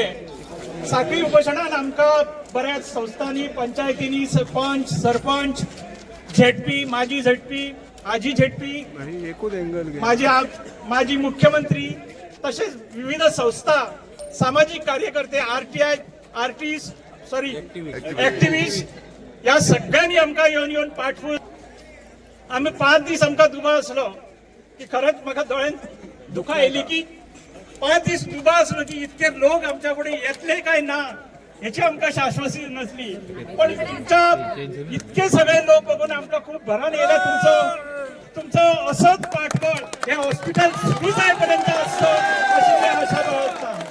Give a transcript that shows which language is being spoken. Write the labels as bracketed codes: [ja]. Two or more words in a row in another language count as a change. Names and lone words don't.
[kok] साखळी उपोशणान आमकां बऱ्याच संस्थांनी, पंचायतींनी, सरपंच, झेडपी, माजी झेडपी, आजी झेडपी, माजी मुख्यमंत्री, तसेच विविध संस्था, सामाजिक कार्यकर्ते, ऍक्टिव्हिस्ट या सगळ्यांनी आमकां येवन पाठवून आम्ही 5 दीस आमकां दुबाव आसलो की खरंच म्हाका दोळ्यांत दुखां येयली की 5 दीस दुबाव आसलो की इतके लोक आमच्या फुडें येतले काय ना याची आमकां शाश्वती नसली. पण तुमच्या इतके सगळे लोक बघून आमकां खूप भरान येयला. तुमचं असंच पाठबळ हे हॉस्पिटल सुरू जायपर्यंत असतो अशी मी आशा बाळगता.